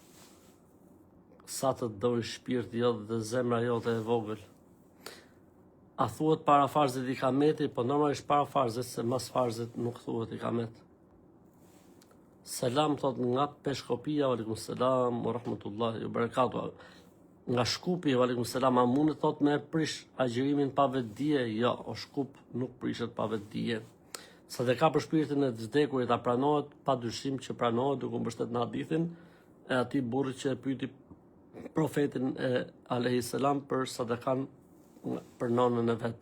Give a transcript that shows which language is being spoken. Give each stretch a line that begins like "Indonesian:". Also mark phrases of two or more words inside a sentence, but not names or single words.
Albanian: Sa të doj shpirti jote dhe zemra jote e vogël. A thuhet para farzit i kameti? Po normalisht para farzit, se mas farzit nuk thuhet i kamet. Selam, thot nga Peshkopia.
Arabic: عليكم السلام, ورحمة الله وبركاته.
Albanian: Nga Shkupi,
Arabic: عليكم السلام.
Albanian: A mund thot me prish agjërimin pa vetdije? Jo, o Shkup nuk prishet pa vetdije. Sa dhe ka për shpirtin e të vdekurit, a pranohet? Pa dyshim që pranohet, duke mbështet në hadithin e atij burrit që e pyeti profetin
Arabic: عليه السلام
Albanian: për sadekan për nonën e vet.